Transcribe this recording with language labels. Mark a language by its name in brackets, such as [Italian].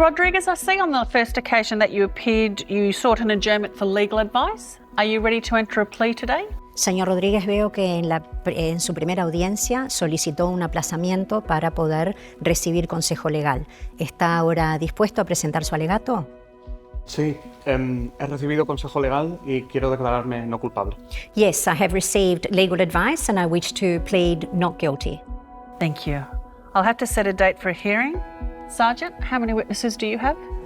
[English] Rodriguez, I see on the first occasion that you appeared, you sought an adjournment for legal advice. Are you ready to enter a plea today? [Spanish] Señor Rodríguez, veo que en su primera audiencia solicitó un aplazamiento para poder recibir consejo legal. ¿Está ahora dispuesto a presentar su alegato? Sí, he recibido consejo legal y quiero declararme no culpable. [English] Yes, I have received legal advice and I wish to plead not guilty. Thank you. I'll have to set a date for a hearing. Sergeant, how many witnesses do you have?